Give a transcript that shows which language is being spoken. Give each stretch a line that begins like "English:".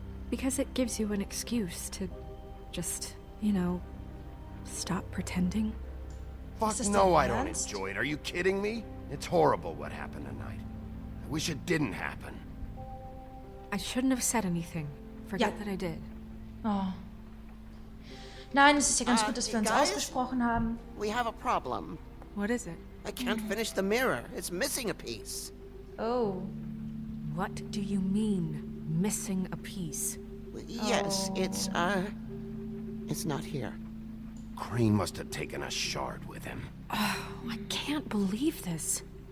English: Because it gives you an excuse to just, you know, stop pretending. Fuck no, I don't enjoy it. Are you kidding me? It's horrible what happened tonight. I wish it didn't happen. I shouldn't have said anything. Forget that I did. Oh.
German: Nein, es ist ja ganz gut, dass wir uns ausgesprochen haben.
English: We have a problem. What is it? I can't finish the mirror. It's missing a piece. Oh. What do you mean, missing a piece? Yes, it's not here. Crane must have taken a shard with him. Oh, I can't believe this.